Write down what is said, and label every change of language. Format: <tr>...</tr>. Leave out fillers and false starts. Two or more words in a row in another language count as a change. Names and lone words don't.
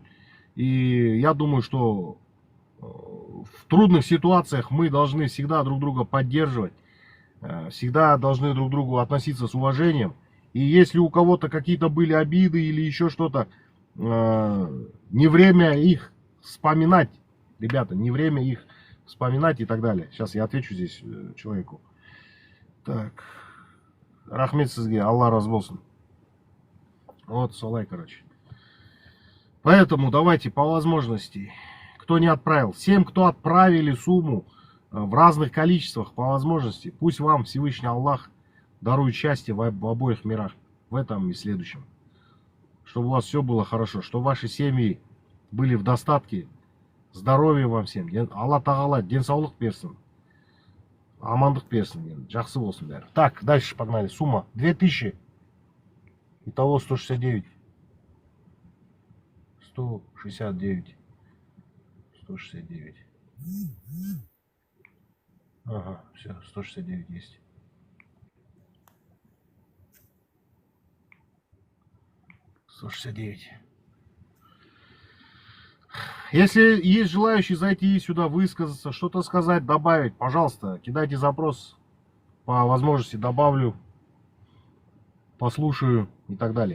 <ru>И я думаю, что в трудных ситуациях мы должны всегда друг друга поддерживать, всегда должны друг к другу относиться с уважением. И если у кого-то какие-то были обиды или еще что-то, не время их вспоминать, ребята, не время их вспоминать и так далее. Сейчас я отвечу здесь человеку. Так,</ru> <kk>рахмет сізге, Алла разы болсын.</kk> <ru>Вот, солай, короче. Поэтому давайте по возможности, кто не отправил, всем, кто отправили сумму в разных количествах по возможности, пусть вам Всевышний Аллах дарует счастье в обоих мирах, в этом и следующем. Чтобы у вас все было хорошо, чтобы ваши семьи были в достатке, здоровья вам всем.</ru> <kk>Алла Тағала денсаулық берсін, амандық берсін, жақсы болсын бәрі.</kk> <ru>Так, дальше погнали. Сумма 2000. Итого 169. 169. 169. Ага, все, 169 есть. Если есть желающие зайти сюда, высказаться, что-то сказать, добавить, пожалуйста, кидайте запрос, по возможности добавлю, послушаю и так далее.</ru>